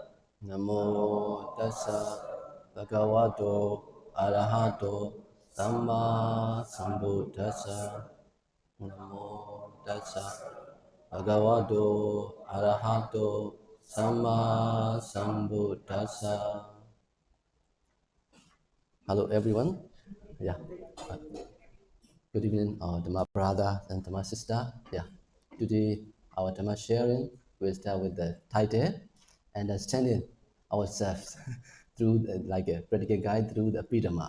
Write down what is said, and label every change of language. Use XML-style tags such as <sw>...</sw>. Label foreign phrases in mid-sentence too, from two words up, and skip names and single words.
<pi>Namo tassa bhagavato arahato samma sambuddhassa. Namo tassa bhagavato arahato samma sambuddhassa.</pi> <en>Hello everyone. Yeah. Good evening, our Dhamma brother and Dhamma sister. Yeah, today our Dhamma sharing will start with the title, understanding ourselves through like a practical guide through the Abhidhamma.</en>